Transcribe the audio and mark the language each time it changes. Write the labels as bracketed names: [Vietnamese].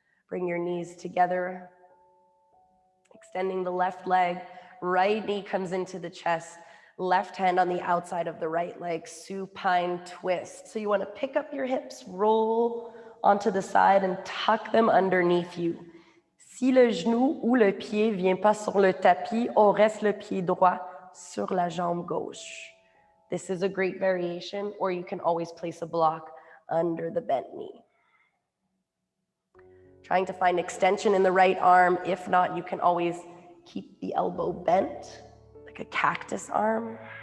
[English] Bring your knees together, extending the left leg, right knee comes into the chest, left hand on the outside of the right leg, supine twist. So you want to pick up your hips, roll onto the side, and tuck them underneath you. [French] Si le genou ou le pied vient pas sur le tapis, on reste le pied droit sur la jambe gauche. [English] This is a great variation, or you can always place a block under the bent knee. Trying to find extension in the right arm. If not, you can always keep the elbow bent, like a cactus arm.